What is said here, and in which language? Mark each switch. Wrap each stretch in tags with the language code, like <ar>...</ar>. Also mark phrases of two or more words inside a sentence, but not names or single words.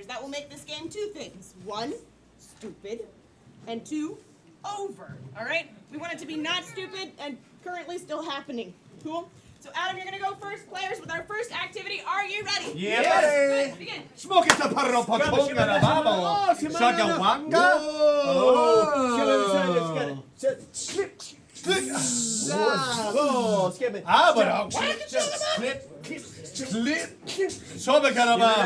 <en>That will make this game two things. 1, stupid, and 2, over. All right? We want it to be not stupid and currently still happening. Cool? So, Adam, you're going to go first. Players, with our first activity, are you ready? Yeah, Yes. Good. Begin. Smoke it up, paro patonga na babo. Shagawanga. Oh, skip it. Ah, but clip. Sobe karaba.</en>